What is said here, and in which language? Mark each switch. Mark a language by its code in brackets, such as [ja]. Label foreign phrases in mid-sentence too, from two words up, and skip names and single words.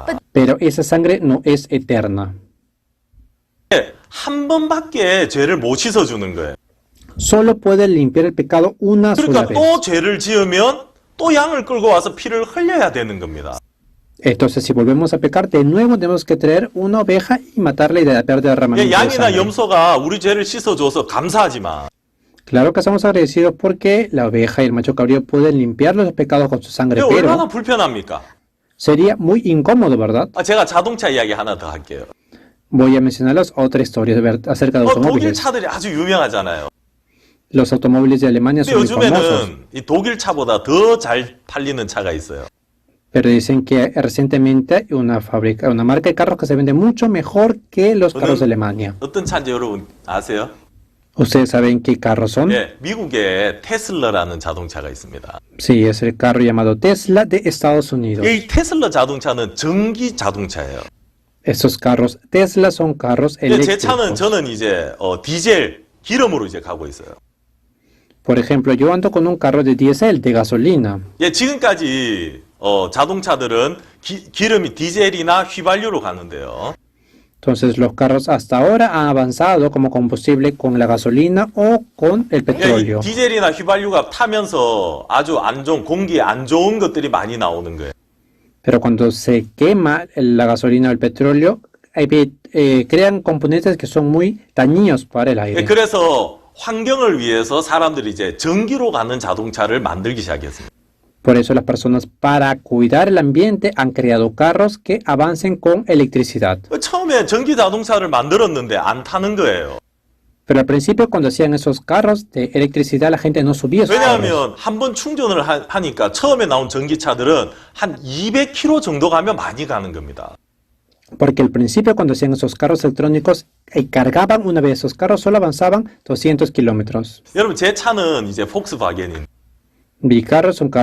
[es] pero esa sangre no es eterna. [ko] 한 번밖에 죄를 못 씻어주는 거예요. [es] Solo puede limpiar el pecado una sola [ko] 그러니까 [es] vez. [ko] 또 죄를 지으면 또 양을 끌고 와서 피를 흘려야 되는 겁니다. [es] Entonces, si volvemos a pecar, de nuevo tenemos que traer una oveja y matarla y derramamiento de [ko] 양이나 [es] sangre. [ko] 염소가 우리 죄를 씻어줘서 감사하지만 [es] Claro que estamos agradecidos porque la oveja y el macho cabrío pueden limpiar los pecados con su sangre, [ko] 근데 얼마나 [es] pero [ko] 불편합니까? [es] sería muy incómodo, ¿verdad? [ko] 제가 자동차 이야기 하나 더 할게요. [es] Voy a mencionarles otra historia acerca de [ko] 독일 [es] automóviles. [ko] 차들이 아주 유명하잖아요. [es] Los automóviles de Alemania [ko] 근데 [es] son muy famosos, [ko] 요즘에는 이 독일 차보다 더 잘 팔리는 차가 있어요. [es] pero dicen que recientemente una marca de carros que se vende mucho mejor que los carros de Alemania. [ko] 어떤 차인지 여러분 아세요? [es] ¿Ustedes saben qué carros son? [ko] 예, 미국에 테슬라라는 자동차가 있습니다. [es] Sí, es el carro llamado Tesla de Estados Unidos. [ko] 이 테슬라 자동차는 전기 자동차예요. [es] Estos carros Tesla son carros [ko] 근데 제 차는 [es] eléctricos. [ko] 저는 이제 디젤 기름으로 이제 가고 있어요. [es] Por ejemplo, yo ando con un carro de diésel, de gasolina. [ko] 예, 지금까지 자동차들은 기름이 디젤이나 휘발유로 가는데요. [es] Entonces, los carros hasta ahora han avanzado como combustible con la gasolina o con el [ko] 예, 이 [es] petróleo. [ko] 디젤이나 휘발유가 타면서 아주 안 좋은 공기에 안 좋은 것들이 많이 나오는 거예요. [es] Pero cuando se quema la gasolina o el petróleo, crean componentes que son muy dañinos para el [ko] 예, [es] aire. [ko] 그래서 환경을 위해서 사람들이 이제 전기로 가는 자동차를 만들기 시작했습니다. [es] Por eso las personas, para cuidar el ambiente, han creado carros que avancen con electricidad. [ko] 처음에 전기 자동차를 만들었는데 안 타는 거예요. [es] Pero al principio, cuando hacían esos carros de electricidad, la gente no subía esos carros. [ko] 왜냐하면 한 번 충전을 하니까 처음에 나온 전기차들은 한 200km 정도 가면 많이 가는 겁니다. [es] Porque al principio, cuando hacían esos carros electrónicos, cargaban una vez esos carros, solo avanzaban 200 kilómetros. [ko] 여러분 제 차는 이제 폭스바겐인. [es] Mi carro es un carro